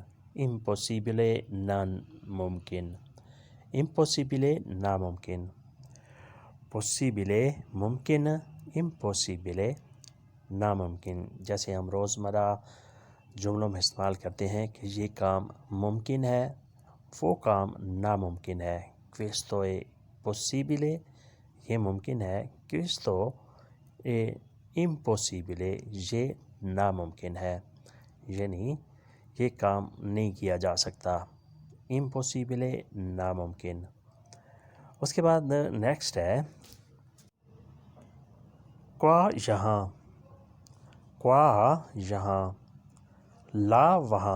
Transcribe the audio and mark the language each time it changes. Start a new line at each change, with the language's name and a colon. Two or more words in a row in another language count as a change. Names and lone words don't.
Hindi: इम्पॉसिबले नामुमकिन, इम्पॉसिबले नामुमकिन। पॉसिबले मुमकिन, इम्पॉसिबले नामुमकिन। जैसे हम रोज़मर्रा जुमलों में इस्तेमाल करते हैं कि ये काम मुमकिन है, वो काम नामुमकिन है।
Italian: क्वेस्तो è possibile,
Hindi: ये मुमकिन है।
Italian: क्वेस्तो è impossibile,
Hindi: ये नामुमकिन है। यानी ये काम नहीं किया जा सकता। impossibile नामुमकिन। उसके बाद नेक्स्ट है क्वा यहाँ, क्वा यहाँ, ला वहाँ।